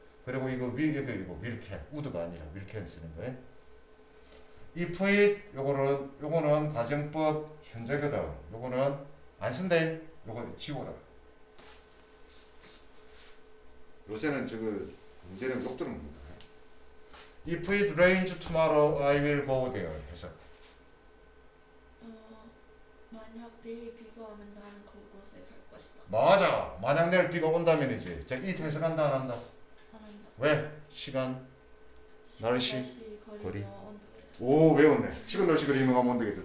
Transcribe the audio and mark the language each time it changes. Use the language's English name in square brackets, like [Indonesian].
[Korean] 그리고 이거 밀캔, 우드가 아니라 밀캔 쓰는 거야. if it, 요거는 가정법 현재거든. 요거는 안 쓴대. 요거 지워라. 요새는 문제는 욕 들어옵니다. [English] If it rains tomorrow, I will go there. [Korean] 해석. 만약 내일 비가 오면 나는 그곳에 갈 것이다. 맞아. 만약 내일 비가 온다면이지. 자, 이 해석한다 안 한다? 안 한다. 왜? 시간, 날씨, 거리. 온도계. 오, 외웠네. 시간, 날씨, 거리 명하면 안 되겠다.